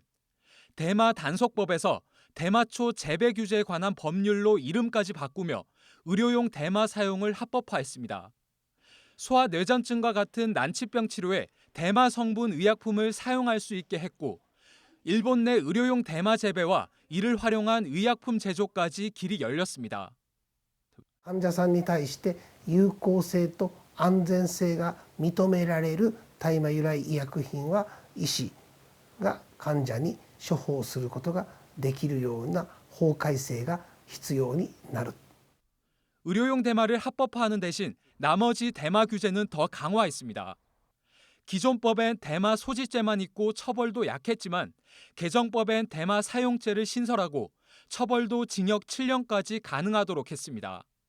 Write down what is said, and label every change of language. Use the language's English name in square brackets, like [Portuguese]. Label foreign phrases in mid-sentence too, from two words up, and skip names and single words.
[Korean] 대마 단속법에서 대마초 재배 규제에 관한 법률로 이름까지 바꾸며 의료용 대마 사용을 합법화했습니다. 소아뇌전증과 같은 난치병 치료에 대마 성분 의약품을 사용할 수 있게 했고 일본 내 의료용 대마 재배와 이를 활용한 의약품 제조까지 길이 열렸습니다. [Japanese] 患者さんに対して有効性と安全性が認められる大麻由来医薬品は医師が患者に処方することができるような法改正が必要になる。 [Korean] 의료용 대마를 합법화하는 대신 나머지 대마 규제는 더 강화했습니다. 기존 법엔 대마 소지죄만 있고 처벌도 약했지만 개정법엔 대마 사용죄를 신설하고 처벌도 징역 7년까지 가능하도록 했습니다.